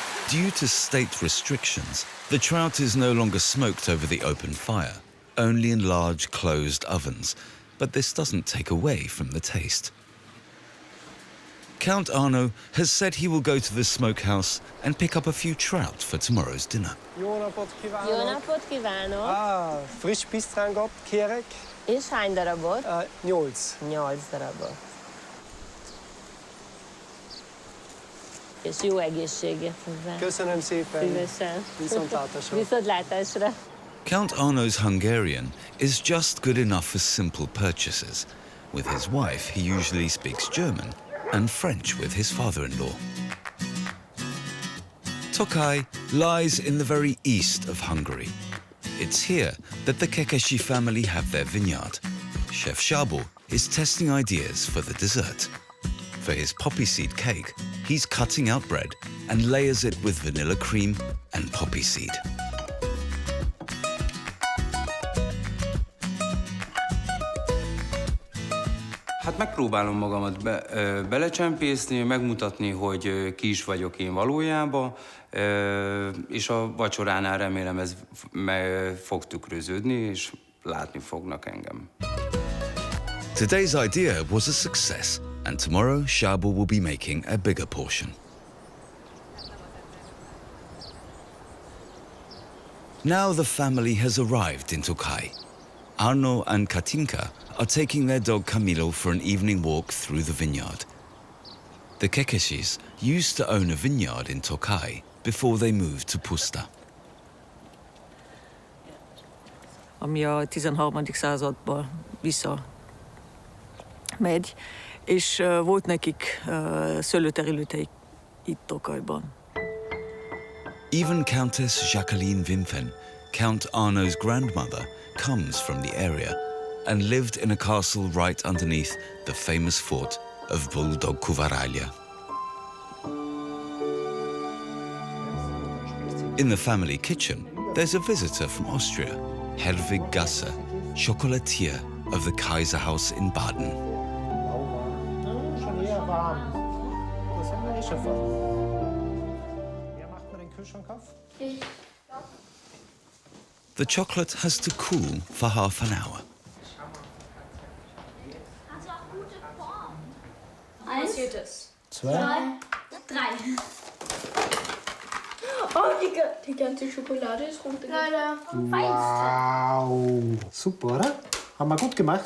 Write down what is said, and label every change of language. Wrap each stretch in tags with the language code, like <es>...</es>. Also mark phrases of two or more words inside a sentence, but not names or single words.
<en>Due to state restrictions, the trout is no longer smoked over the open fire, only in large closed ovens, but this doesn't take away from the taste. Count Arno has said he will go to the smokehouse and pick up a few trout for tomorrow's dinner.</en> <hu>Jó napot kívánok! Jó napot kívánok! Friss pisztrángot kérek. És hány darabot? 8. 8 darabot. És jó egészséget hozzá. Köszönöm szépen. Szívesen. Viszontlátásra. Viszontlátásra.</hu> <en>Count Arno's Hungarian is just good enough for simple purchases. With his wife, he usually speaks German and French with his father-in-law. Tokai lies in the very east of Hungary. It's here that the Kekesi family have their vineyard. Chef Szabo is testing ideas for the dessert. For his poppy seed cake, he's cutting out bread and layers it with vanilla cream and poppy seed.</en> <hu>Hát megpróbálom magamat belecsempészni, megmutatni, hogy ki is vagyok én valójában, és a vacsoránál remélem ez fog tükröződni, és látni fognak engem.</hu> <en>Today's idea was a success, and tomorrow Szabo will be making a bigger portion. Now the family has arrived in Tokai. Arno and Katinka are taking their dog Camilo for an evening walk through the vineyard. The Kekesis used to own a vineyard in Tokai before they moved to Puszta.</en> <hu>Ami a 13. században visszamegy, és volt nekik szőlőterületeik itt Tokajban.</hu> <en>Even Countess Jacqueline Wimpfen, Count Arno's grandmother, comes from the area and lived in a castle right underneath the famous fort of Boldog-Kuvaralja. In the family kitchen, there's a visitor from Austria, Herwig Gasser, chocolatier of the Kaiserhaus in Baden. The chocolate has to cool for half an hour.</en> <de>Eins, zwei, drei. Oh, die ganze Schokolade ist runtergefallen. Wow, super, oder? Haben wir gut gemacht?</de>